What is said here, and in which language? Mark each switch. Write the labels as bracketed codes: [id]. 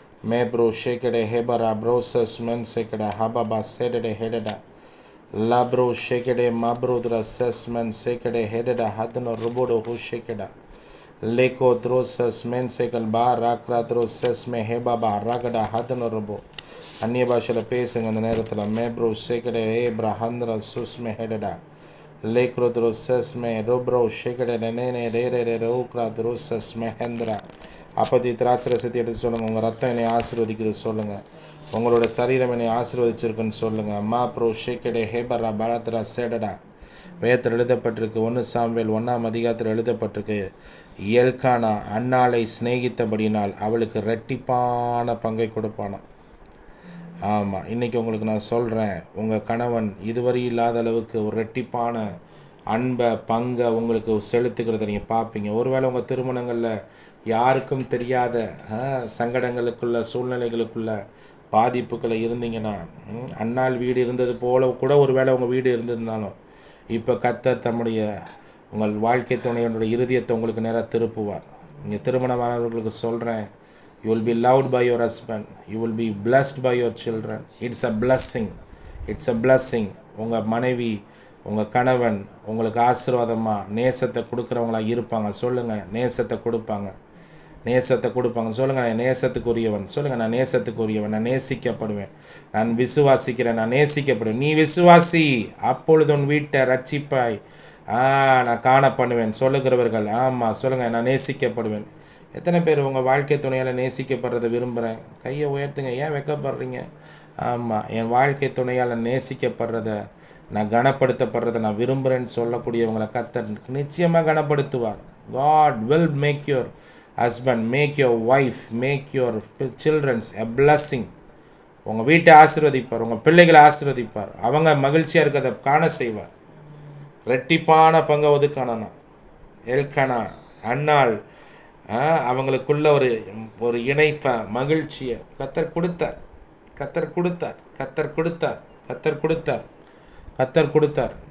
[ta] Mapro ஷேக்கடே ஹேபரா process மென் சேக்கடா ஹபாபா சேடடே ஹெடடா Labro shekede mabrudra sesmen sekede hededa hadno rubodo hu shekeda leko drosas men sekal ba rakra drosas me hebaba ragada hadno rubo. அந்நிய பாஷையில் பேசுங்க அந்த நேரத்தில். மேப்ரோ ஷேக்கடே ஏப்ரா ஹந்திர சுஸ்மே ஹெடடா லேக்ரோ த்ரோசஸ்மே ரோப்ரோ ஷேக்கடே நெனே ரே ரோக்ரா த்ரோசஸ்மே ஹெந்திரா. அப்பதி திராட்சை ரசத்தை எடுத்து சொல்லுங்கள். உங்கள் ரத்தம் என்னை ஆசீர்வதிக்குது சொல்லுங்கள். உங்களோட சரீரம் என்னை ஆசீர்வதிச்சிருக்குன்னு சொல்லுங்கள். அம்மா ப்ரோ ஷேக்கடே ஹேபரா பாரத்ரா சேடடா. வேதத்தில் எழுதப்பட்டிருக்கு, 1 சாமுவேல் 1ஆம் அதிகாரத்தில் எழுதப்பட்டிருக்கு, எல்கானா அன்னாளை சிநேகித்தபடினால் அவளுக்கு ரெட்டிப்பான பங்கை கொடுப்பானாம். ஆமாம், இன்றைக்கி உங்களுக்கு நான் சொல்கிறேன், உங்கள் கணவன் இதுவரை இல்லாத அளவுக்கு ஒரு ரெட்டிப்பான அன்பை பங்கை உங்களுக்கு செலுத்துக்கிறத நீங்கள் பார்ப்பீங்க. ஒருவேளை உங்கள் திருமணங்களில் யாருக்கும் தெரியாத சங்கடங்களுக்குள்ள சூழ்நிலைகளுக்குள்ள பாதிப்புகளை இருந்தீங்கன்னா, அன்னாள் வீடு இருந்தது போல கூட ஒரு வேளை உங்கள் வீடு இருந்திருந்தாலும் இப்போ கர்த்தர் தம்முடைய உங்கள் வாழ்க்கை துணையினுடைய இருதயத்தை உங்களுக்கு நேராக திருப்புவார். நீங்கள் திருமணமானவர்களுக்கு சொல்கிறேன், [en] you will be loved by your husband, you will be blessed by your children. It's a blessing, it's a blessing. [ta] உங்கள் மனைவி உங்கள் கணவன் உங்களுக்கு ஆசீர்வாதமாக நேசத்தை கொடுக்குறவங்களா இருப்பாங்க. சொல்லுங்கள், நேசத்தை கொடுப்பாங்க, நேசத்தை கொடுப்பாங்க. சொல்லுங்கள், நான் நேசத்துக்குரியவன். சொல்லுங்கள், நான் நேசத்துக்குரியவன், நான் நேசிக்கப்படுவேன், நான் விசுவாசிக்கிறேன், நான் நேசிக்கப்படுவேன். நீ விசுவாசி, அப்பொழுது உன் வீட்டை ரட்சிப்பாய், நான் காண பண்ணுவேன் சொல்லுகிறவர்கள். ஆமாம், சொல்லுங்கள், நான் நேசிக்கப்படுவேன். எத்தனை பேர் உங்கள் வாழ்க்கை துணையால் நேசிக்கப்படுறதை விரும்புகிறேன்? கையை உயர்த்துங்க. ஏன் வெக்கப்படுறீங்க? ஆமாம், என் வாழ்க்கை துணையால் நேசிக்கப்படுறத, நான் கனப்படுத்தப்படுறதை நான் விரும்புகிறேன்னு சொல்லக்கூடியவங்களை கர்த்தர் நிச்சயமாக கனப்படுத்துவார். [en] God will make your husband, make your wife, make your children's a blessing. [ta] உங்கள் வீட்டை ஆசீர்வதிப்பார், உங்கள் பிள்ளைகளை ஆசீர்வதிப்பார், அவங்க மகிழ்ச்சியாக இருக்கிறத காண செய்வார். ரெட்டிப்பான பங்கை ஒதுக்கானா எல்கானா அன்னாள் அவங்களுக்குள்ள ஒரு இணைப்பை மகிழ்ச்சியை கர்த்தர் கொடுத்தார், கர்த்தர் கொடுத்தார், கர்த்தர் கொடுத்தார், கர்த்தர் கொடுத்தார், கர்த்தர் கொடுத்தார்.